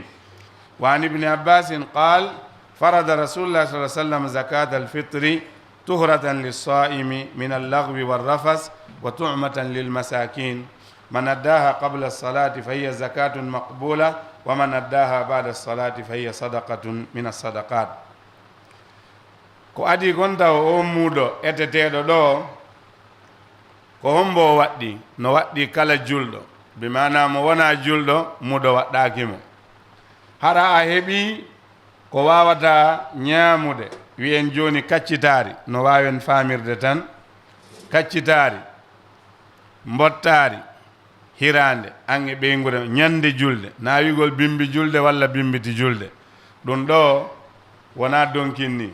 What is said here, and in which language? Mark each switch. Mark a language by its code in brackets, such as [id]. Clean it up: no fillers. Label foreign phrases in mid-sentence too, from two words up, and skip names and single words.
[ar] وعن ابن عباس قال فرض رسول الله صلى الله عليه وسلم زكاة الفطر طهرة للصائم من اللغو والرفث وطعمة للمساكين. من أداها قبل الصلاة فهي زكاة مقبولة ومن أداها بعد الصلاة فهي صدقة من الصدقات. [ff] ko adi gonta o muudo eteteɗo ɗo ko hombo waɗɗi no waɗɗi kala julɗo, bi mana mo wona julɗo muudo waɗɗakimo. hara a heɓi ko wawata ñaamude wiyen joni kaccitaari no wawen famirde tan kaccitaari mbottaari hirande ange ɓeygure ñande julde na wigol bimbi julde walla bimbiti julde ɗum ɗo wona donkinni.